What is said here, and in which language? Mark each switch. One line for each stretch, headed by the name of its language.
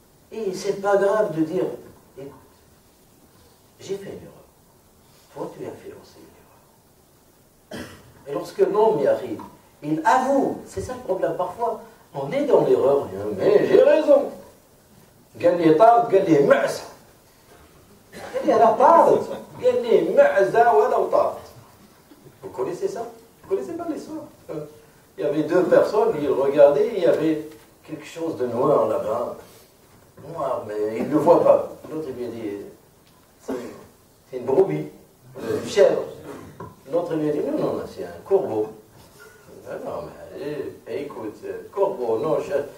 French: Et c'est pas grave de dire, écoute, j'ai fait une erreur. Toi, tu as fait aussi une erreur. Et lorsque l'homme y arrive, il avoue, c'est ça le problème. Parfois, on est dans l'erreur, mais j'ai raison.
Arabic: قال لي طارت قال لي معزة قال لي أنا طارت قال لي معزة ولو طارت.
French: Vous connaissez ça? Vous connaissez pas l'histoire? Il y avait deux personnes, ils regardaient, il y avait quelque chose de noir là-bas. Noir, mais ils ne le voient pas. L'autre lui a dit, c'est une brebis, une chèvre. L'autre lui a dit, non, c'est un corbeau. Non, mais écoute, corbeau, non, chèvre.